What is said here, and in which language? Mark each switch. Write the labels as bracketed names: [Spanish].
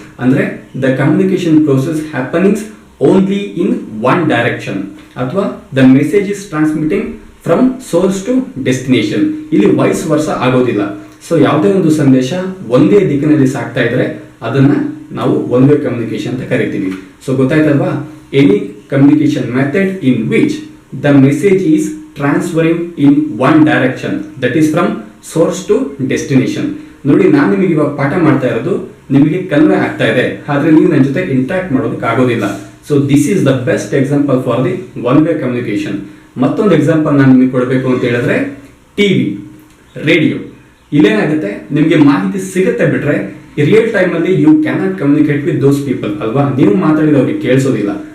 [English] ಅಂದ್ರೆ the communication process happenings only in one direction, ಅಥವಾ the message is transmitting from source to destination. [Kannada] ಇಲ್ಲಿ wise ವರ್ಸ ಆಗೋದಿಲ್ಲ. So ಯಾವುದೇ ಒಂದು ಸಂದೇಶ ಒಂದೇ ದಿಕ್ಕಿನಲ್ಲಿ ಸಾಗ್ತಾ ಇದ್ರೆ ಅದನ್ನ ನಾವು ಒನ್ ವೇ ಕಮ್ಯುನಿಕೇಶನ್ ಅಂತ ಕರಿತೀವಿ. So ಗೊತ್ತಾಯ್ತಲ್ವಾ? Any [English] communication method in which the message is transferring in one direction, that is from source to destination. [Kannada] ನೋಡಿ, ನಾನು ನಿಮಗೆ ಇವಾಗ ಪಾಠ ಮಾಡ್ತಾ ಇರೋದು ನಿಮಗೆ ಕನ್ವೆ ಆಗ್ತಾ ಇದೆ, ಆದ್ರೆ ನೀವು ನನ್ನ ಜೊತೆ ಇಂಟ್ರಾಕ್ಟ್ ಮಾಡೋದಕ್ಕೆ ಆಗೋದಿಲ್ಲ. [English] So this is the best example for the one way communication. [Kannada] ಮತ್ತೊಂದು ಎಕ್ಸಾಂಪಲ್ ನಾನು ನಿಮಗೆ ಕೊಡಬೇಕು ಅಂತ ಹೇಳಿದ್ರೆ ಟಿವಿ, ರೇಡಿಯೋ. ಇಲ್ಲೇನಾಗುತ್ತೆ, ನಿಮಗೆ ಮಾಹಿತಿ ಸಿಗುತ್ತೆ ಬಿಟ್ರೆ ರಿಯಲ್ ಟೈಮ್ ಅಲ್ಲಿ [English] you cannot communicate with those people [Kannada] ಅಲ್ವಾ, ನೀವು ಮಾತಾಡಿದ ಅವ್ರಿಗೆ ಕೇಳಿಸೋದಿಲ್ಲ.